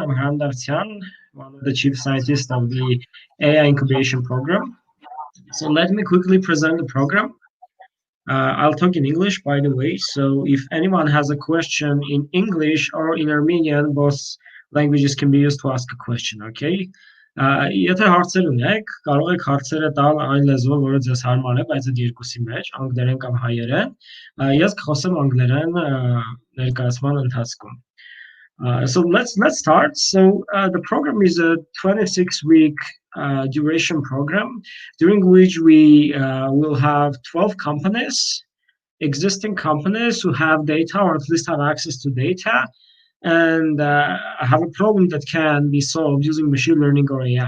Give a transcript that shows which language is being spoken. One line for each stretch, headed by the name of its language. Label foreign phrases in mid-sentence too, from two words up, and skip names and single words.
English: I'm Hrant Davtyan, one of the chief scientists of the AI Incubation Program. So let me quickly present the program. I'll talk in English, by the way, so if anyone has a question in English or in Armenian, both languages can be used to ask a question, okay?
Armenian: Եթե հարցեր ունեք, կարող եք հարցերը տալ այն լեզվով, որը ձեզ հարմար է, բայց այդ երկուսի մեջ, անգլերեն կամ հայերեն, ես կխոսեմ անգլերեն ներկայացման ընթացքում.
English: So let's start. So the program is a 26-week duration program, during which we will have 12 companies, existing companies who have data or at least have access to data and have a problem that can be solved using machine learning or AI.